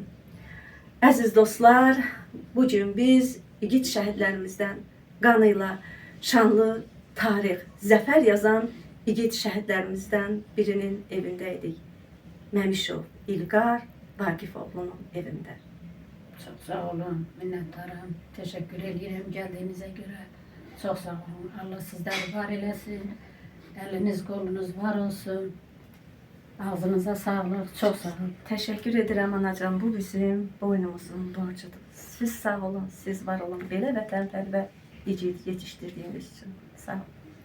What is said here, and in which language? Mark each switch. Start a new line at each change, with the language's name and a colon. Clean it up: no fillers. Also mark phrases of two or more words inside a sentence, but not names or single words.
Azerbaijani: Əziz dostlar, bugün biz igid şəhidlərimizdən qanıyla şanlı tarix, zəfər yazan igid şəhidlərimizdən birinin evindəydik. Məmişov İlqar Vaqifoğlu'nun evində.
Turkish: Çok sağ olun, minnettarım. Teşekkür ederim geldiğinize göre. Çok sağ olun. Allah sizleri var eylesin. Eliniz kolunuz var olsun. Ağzınıza sağlık. Çok sağ olun. Teşekkür ederim anacan.
Azerbaijani: Bu bizim boynumuzun borcudur. Siz sağ olun, siz var olun. Belə vətənpərvər igid
Turkish: yetiştirdiğiniz için.
Azerbaijani: Sağ olun.